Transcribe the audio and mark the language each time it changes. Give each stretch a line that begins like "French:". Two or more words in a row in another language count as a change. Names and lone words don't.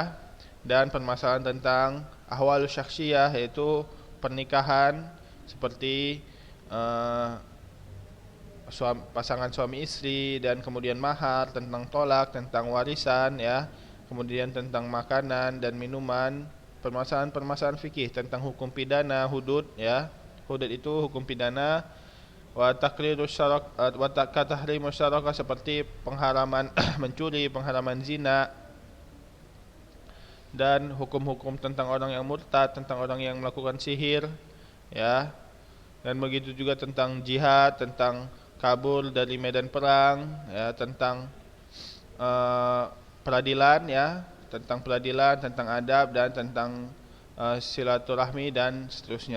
Indonesian: Dan permasalahan tentang
Arabic: أحوال شخصية,
Indonesian: yaitu pernikahan seperti pasangan suami istri, dan kemudian mahar, tentang tolak, tentang warisan ya, kemudian tentang makanan dan minuman, permasalahan-permasalahan fikih tentang hukum pidana, hudud ya. Hudud itu hukum pidana.
Arabic: وتقرير الشرع وتحريم الشركة,
Indonesian: seperti pengharaman mencuri, pengharaman zina, dan hukum-hukum tentang orang yang murtad, tentang orang yang melakukan sihir ya. Dan begitu juga tentang jihad, tentang kabur dari medan perang ya, tentang peradilan ya, tentang peradilan, tentang adab, dan tentang silaturahmi dan seterusnya.